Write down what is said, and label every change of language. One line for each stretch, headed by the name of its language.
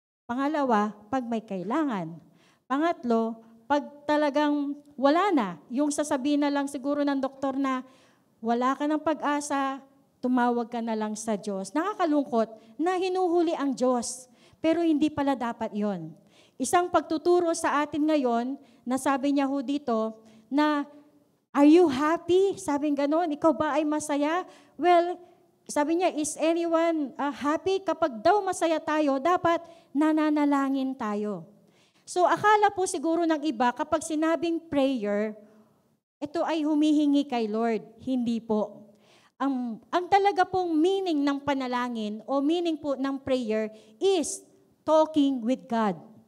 Filipino: Pangalawa, pag may kailangan. Pangatlo, pag talagang wala na, yung sasabihin na lang siguro ng doktor na wala ka ng pag-asa, tumawag ka na lang sa Diyos. Nakakalungkot na hinuhuli ang Diyos, pero hindi pala dapat yon. Isang pagtuturo sa atin ngayon, na sabi niya ho dito, na
English: are you happy?
Filipino: Sabi gano'n, ikaw ba ay masaya? Well, sabi niya,
English: is anyone happy?
Filipino: Kapag daw masaya tayo, dapat nananalangin tayo. So akala po siguro ng iba, kapag sinabing prayer, ito ay humihingi kay Lord. Hindi po. Ang talaga pong meaning ng panalangin o meaning po ng prayer
English: is talking with God.